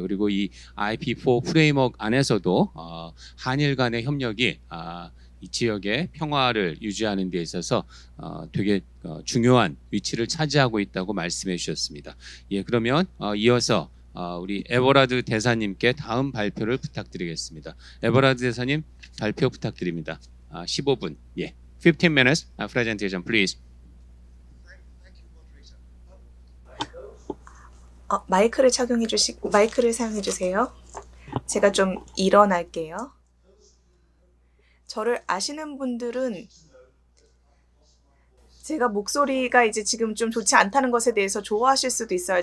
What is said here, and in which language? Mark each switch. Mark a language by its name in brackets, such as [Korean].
[Korean] 그리고 이 IP4 프레임워크 안에서도 한일 간의 협력이 이 지역의 평화를 유지하는 데 있어서 되게 중요한 위치를 차지하고 있다고 말씀해 주셨습니다. 예, 그러면 이어서 우리 에버라드 대사님께 다음 발표를 부탁드리겠습니다. 에버라드 대사님 발표 부탁드립니다. 15분. 예. [English] 15 minutes presentation please. [Korean] 마이크를 사용해 주세요. 제가 좀 일어날게요. 저를 아시는 분들은 제가 목소리가 이제 지금 좀 좋지 않다는 것에 대해서 좋아하실 수도 있어요.